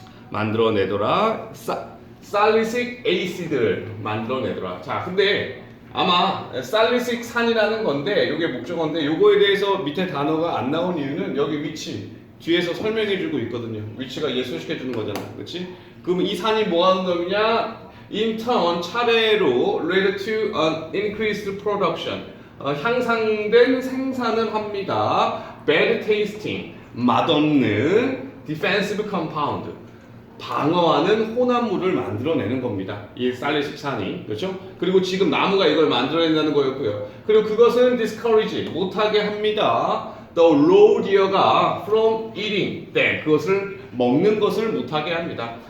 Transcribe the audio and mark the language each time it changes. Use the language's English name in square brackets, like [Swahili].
[Korean] 만들어내더라 살리식 에이시드를 만들어내더라. 자, 근데 아마 살리식 산이라는 건데 이게 목적어인데 요거에 대해서 밑에 단어가 안 나온 이유는 여기 위치 뒤에서 설명해주고 있거든요. 위치가 이해 소식해주는 거잖아, 그렇지? 그럼 이 산이 뭐 하는 놈이냐? [English] In turn, [Korean] 차례로 [English] led to an increased production. [Korean] 향상된 생산을 합니다. [English] Bad tasting, [Korean] 맛없는 [English] defensive compound, [Korean] 방어하는 혼합물을 만들어내는 겁니다. 이 살리식 산이, 그렇죠? 그리고 지금 나무가 이걸 만들어낸다는 거였고요. 그리고 그것은 discourage, 못하게 합니다. The Rhodio가 [English] from eating, [Korean] 그것을 먹는 것을 못하게 합니다.